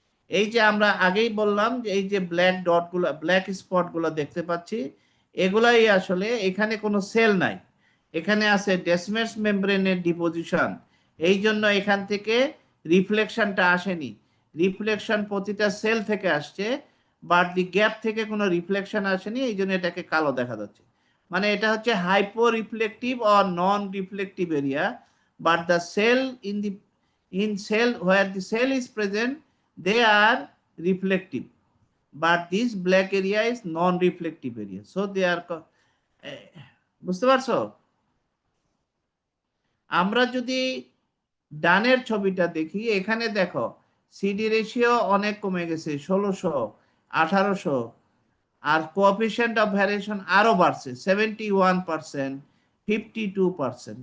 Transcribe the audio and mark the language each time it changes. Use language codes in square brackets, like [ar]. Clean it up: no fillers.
[bn] এই যে আমরা আগেই বললাম যে এই যে ব্ল্যাক ডট গুলো, ব্ল্যাক স্পট গুলো দেখতে পাচ্ছি, এগুলাই আসলে, এখানে কোনো সেল নাই, এখানে আছে ডেসমেস মেমব্রেনের ডিপোজিশন। এই জন্য এখান থেকে রিফ্লেকশনটা আসেনি, রিফ্লেকশন প্রতিটা সেল থেকে আসছে, বাট দি গ্যাপ থেকে কোনো রিফ্লেকশন আসেনি, এই জন্য এটাকে কালো দেখা যাচ্ছে। মানে এটা হচ্ছে [en] hypo reflective or non reflective area, but the cell in the in cell where the cell is present, they are reflective, but this black area is non-reflective area, so they are [bn] বুঝতে পারছো? আমরা যদি ডানের ছবিটা দেখি, এখানে দেখো CD ratio অনেক কমে গেছে, 1600, 1800, আর কোএফিসিয়েন্ট অফ ভ্যারিয়েশন আরো বাড়ছে, 71%, 52%।